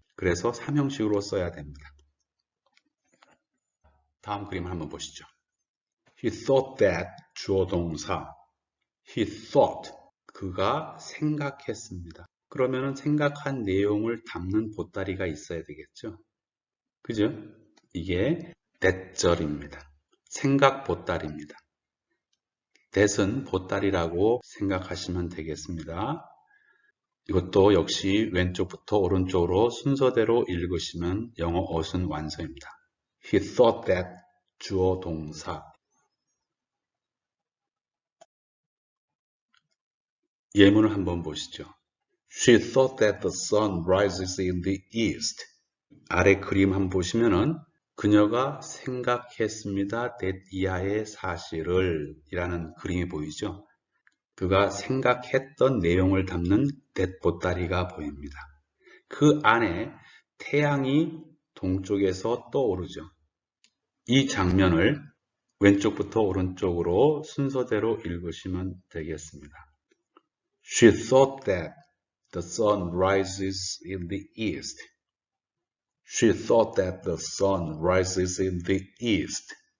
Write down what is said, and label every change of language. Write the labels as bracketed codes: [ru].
[ko] 그래서 삼형식으로 써야 됩니다. 다음 그림을 한번 보시죠. [en] He thought that, [ko] 주어 동사. [en] He thought, [ko] 그가 생각했습니다. 그러면은 생각한 내용을 담는 보따리가 있어야 되겠죠. 그죠? 이게 대절입니다. 생각 보따리입니다. that은 보따리라고 생각하시면 되겠습니다. 이것도 역시 왼쪽부터 오른쪽으로 순서대로 읽으시면 영어 어순 완성입니다. [en] He thought that, [ko] 주어 동사. 예문을 한번 보시죠. [en] She thought that the sun rises in the east. [ko] 아래 그림 한번 보시면은 그녀가 생각했습니다. that 이하의 사실을 이라는 그림이 보이죠. 그가 생각했던 내용을 담는 that 보따리가 보입니다. 그 안에 태양이 동쪽에서 떠오르죠. 이 장면을 왼쪽부터 오른쪽으로 순서대로 읽으시면 되겠습니다. [en] She thought that the sun rises in the east. She thought that the sun rises in the east.